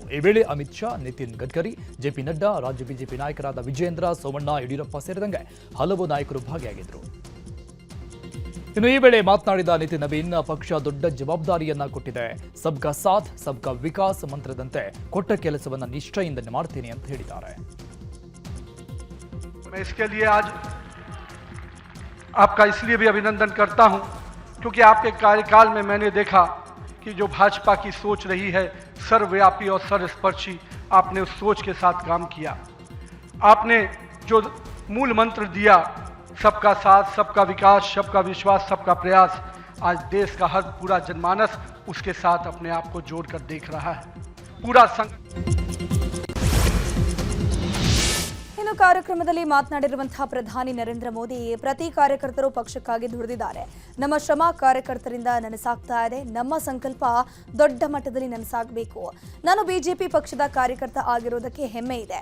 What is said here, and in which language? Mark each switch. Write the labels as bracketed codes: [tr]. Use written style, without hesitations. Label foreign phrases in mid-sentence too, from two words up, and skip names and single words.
[kn] ಈ ವೇಳೆ ಅಮಿತ್ ಶಾ, ನಿತಿನ್ ಗಡ್ಕರಿ, JP ನಡ್ಡಾ, ರಾಜ್ಯ ಬಿಜೆಪಿ ನಾಯಕರಾದ ವಿಜೇಂದ್ರ, ಸೋಮಣ್ಣ, ಯಡಿಯೂರಪ್ಪ ಸೇರಿದಂತೆ ಹಲವು ನಾಯಕರು ಭಾಗಿಯಾಗಿದ್ದರು. ಇನ್ನು ಈ ವೇಳೆ ಮಾತನಾಡಿದ ನಿತಿನ್ ನಬೀನ್, ಪಕ್ಷ ದೊಡ್ಡ ಜವಾಬ್ದಾರಿಯನ್ನ ಕೊಟ್ಟಿದೆ. [hi] सबका साथ सबका विकास [kn] ಮಂತ್ರದಂತೆ ಕೊಟ್ಟ ಕೆಲಸವನ್ನ ನಿಷ್ಠೆಯಿಂದ ಮಾಡ್ತೀನಿ ಅಂತ ಹೇಳಿದ್ದಾರೆ. [hi] मैं इसके लिए आज आपका इसलिए भी अभिनंदन करता हूं क्योंकि आपके कार्यकाल में मैंने देखा कि जो भाजपा की सोच रही है सर्वव्यापी और सर्वस्पर्शी, आपने उस सोच के साथ काम किया. आपने जो मूल मंत्र दिया, सबका साथ, सबका विकास, सबका विश्वास, सबका प्रयास, आज देश का हर पूरा जनमानस उसके साथ अपने आप को जोड़कर देख रहा है. पूरा [kn] ಇನ್ನು ಕಾರ್ಯಕ್ರಮದಲ್ಲಿ ಮಾತನಾಡಿರುವಂತಹ ಪ್ರಧಾನಿ ನರೇಂದ್ರ ಮೋದಿ, ಪ್ರತಿ ಕಾರ್ಯಕರ್ತರು ಪಕ್ಷಕ್ಕಾಗಿ ದುಡಿದಿದ್ದಾರೆ. ನಮ್ಮ ಶ್ರಮ ಕಾರ್ಯಕರ್ತರಿಂದ ನನಸಾಗ್ತಾ ಇದೆ. ನಮ್ಮ ಸಂಕಲ್ಪ ದೊಡ್ಡ ಮಟ್ಟದಲ್ಲಿ ನನಸಾಗಬೇಕು. ನಾನು ಬಿಜೆಪಿ ಪಕ್ಷದ ಕಾರ್ಯಕರ್ತ ಆಗಿರೋದಕ್ಕೆ ಹೆಮ್ಮೆ ಇದೆ.